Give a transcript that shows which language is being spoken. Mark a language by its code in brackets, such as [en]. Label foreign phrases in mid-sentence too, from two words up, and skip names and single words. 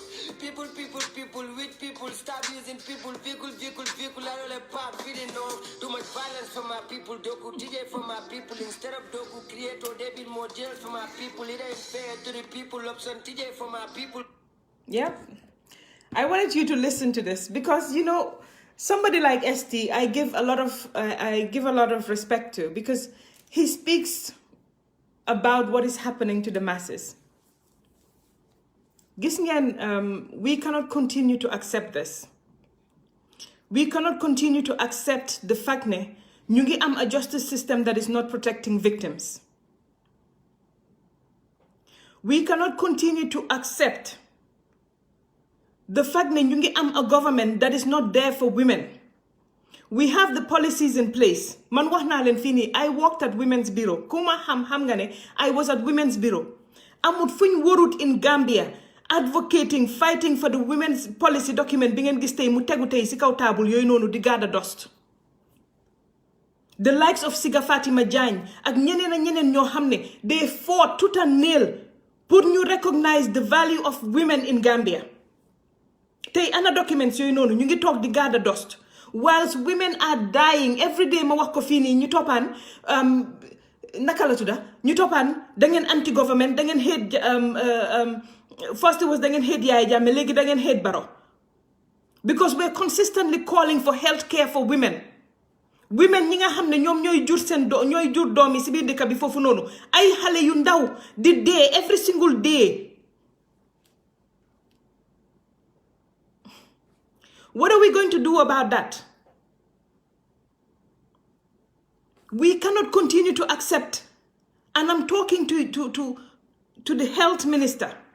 [en] People, with people, stop using people, vehicle, I don't let part feeding on too much violence for my people, Doku TJ for my people, instead of Doku create or they build more jails for my people, it ain't fair to the people, option TJ for my people. Yep. I wanted you to listen to this because, you know, somebody like ST, I give a lot of respect to because he speaks about what is happening to the masses. [wo] Gis ngeen, [en] we cannot continue to accept this. We cannot continue to accept the fact [wo] ne ñu ngi am a [en] justice system that is not protecting victims. We cannot continue to accept the fact that you am a government that is not there for women. We have the policies in place. [wo] Man wax naa leen fii nii, [en] I worked at Women's Bureau. [wo] Kuma xam nga ne [en] I was at Women's Bureau. [wo] Amut fuñ warut in Gambia [en] advocating, fighting for the women's policy document [wo] bi ngeen gis tey mu tegu tey si kaw taabul yooyu noonu di [en] garda dust. The likes of Siga Fatima Jagne [wo] ak ñeneen ñoo xam ne [en] they fought tooth and nail pour ñu recognize the value of women in Gambia. [wo] Tey ana documents yooyu noonu ñu ngi toog di [en] garda dust. Whilst women are dying every day [wo] ma wax ko fii nii ñu toppaan naka la tudda ñu toppaan da ngeen anti government da ngeen hate [en] first it was [wo] da ngeen hate Yaya Jammeh léegi da ngeen hate Barrow [en] because we're consistently calling for health care for women [wo] ñi nga xam ne ñoom ñooy jur seen ñooy jur doom yi si biir dëkk bi foofu noonu ay xale yu ndaw di dee [en] every single day. [wo] What are we going to do about that? We cannot continue to accept, and I'm talking to the health minister.